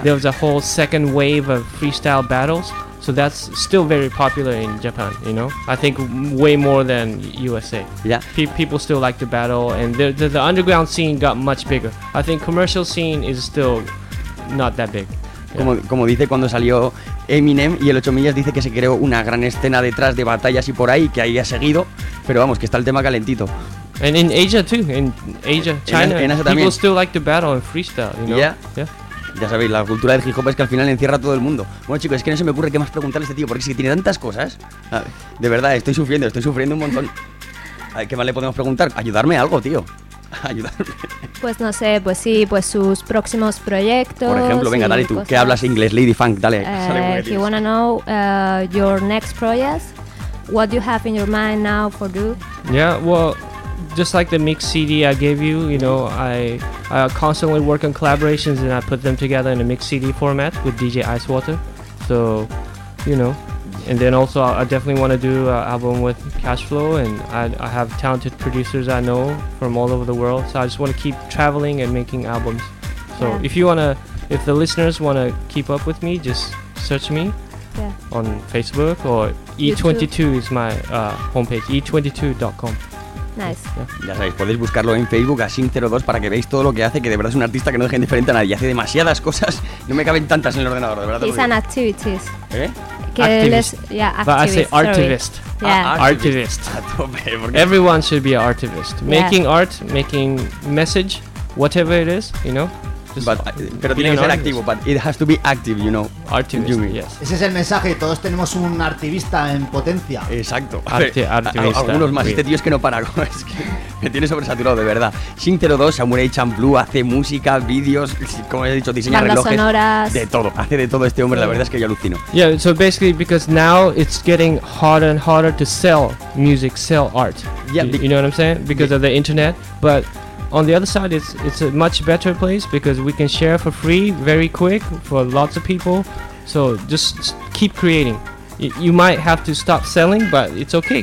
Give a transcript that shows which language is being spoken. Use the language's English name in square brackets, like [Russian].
[English] There was a whole second wave of freestyle battles. So that's still very popular in Japan, you know? I think way more than USA. Yeah. People still like to battle, and the underground scene got much bigger. I think commercial scene is still not that big. [Spanish] Como dice, cuando salió Eminem y el 8 millas, dice que se creó una gran escena detrás de batallas y por ahí, que ahí ha seguido, pero vamos, que está el tema calentito. [English] And in Asia too, in Asia, China, [Spanish] en Asia también. [English] People still like to battle and freestyle, you know? Yeah. Yeah. [Spanish] Ya sabéis, la cultura del hip hop es que al final encierra a todo el mundo. Bueno, chicos, es que no se me ocurre qué más preguntarle a este tío, porque es que tiene tantas cosas. A ver, de verdad, estoy sufriendo un montón. A ver, ¿qué más le podemos preguntar? Ayudarme algo, tío. Ayudarme. Pues no sé, pues sí, pues sus próximos proyectos. Por ejemplo, venga, dale tú, que hablas inglés, Lady Funk, dale. [English] If you wanna know your next projects, what do you have in your mind now for you? Yeah, well, just like the mix CD I gave you, you know, I constantly work on collaborations and I put them together in a mix CD format with DJ Icewater. So, you know, and then also I definitely want to do an album with Cashflow, and I have talented producers I know from all over the world. So I just want to keep traveling and making albums. So yeah. If the listeners want to keep up with me, just search me. Yeah. On Facebook or E22 is my homepage, e22.com. Nice. [Spanish] Ya sabéis, podéis buscarlo en Facebook a Sync02 para que veáis todo lo que hace, que de verdad es un artista que no deja indiferente a nadie. Hace demasiadas cosas, no me caben tantas en el ordenador, de verdad. [English] He's an activist. [Spanish] ¿Eh? [English] Activist. Activist. But I say artivist. Yeah. Everyone should be an artivist. Making art, making message, whatever it is, you know. [Spanish] Pero tiene que ser activo, [English] but it has to be active, you know. Artivist, you mean. Yes. [Spanish] Ese es el mensaje, todos tenemos un artivista en potencia. Exacto. Artivista. Algunos más, este tío es que no para, es que me tiene sobresaturado, de verdad. Sync02, Samurai Champloo, hace música, vídeos, como he dicho, diseña relojes, sonoras. De todo, hace de todo este hombre, la verdad es que yo alucino. [English] Yeah, so basically because now it's getting harder and harder to sell music, sell art. Yeah, you know what I'm saying? Because of the internet, but on the other side, it's a much better place because we can share for free, very quick, for lots of people. So just keep creating. You might have to stop selling, but it's okay.